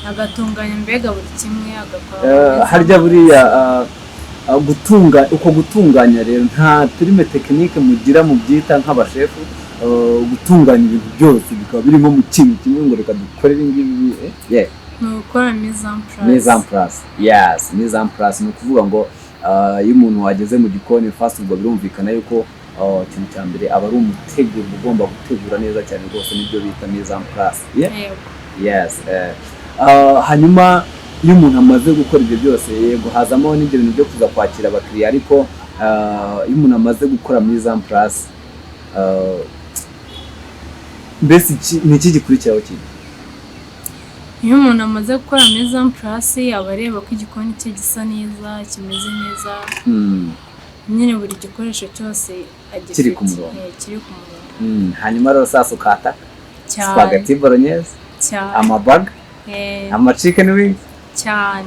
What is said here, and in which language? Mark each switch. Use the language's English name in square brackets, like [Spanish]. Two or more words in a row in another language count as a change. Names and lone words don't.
[Kinyarwanda] agatunganya mbega buri kimwe agakora harya buriya gutunganya rero nta terime tekinike mugira mu byita nk'abashefu gutunganya ibintu byose bikaba birimo mu kintu kimwe ngo reka dukorere ingibi ni ugukora [French] mise en place. [Kinyarwanda] Yes, [French] mise en place [Kinyarwanda] ni ukuvuga ngo iyo umuntu wageze mu gikoni fast ubwo birumvikana yuko ikintu cya mbere aba ari umuteguro ugomba gutegura neza cyane rwose nibyo bita [French] mise en place. [Kinyarwanda] Yes. Hanyuma iyo umuntu amaze gukora ibyo byose yego hazamo n'ibyo bintu byo kuza kwakira abakiriya ariko iyo umuntu amaze gukora [French] mise en place [Kinyarwanda] mbese ni iki gikurikiraho kintu? Iyo umuntu amaze gukora [French] mise en place [Kinyarwanda] aba areba ko igikoni cye gisa neza kimeze neza nyine buri gikoresho cyose kiri ku murongo. Hanyuma rero sasa ukata spaghetti bolognese amabaga [English] chicken wings [Kinyarwanda] cyane.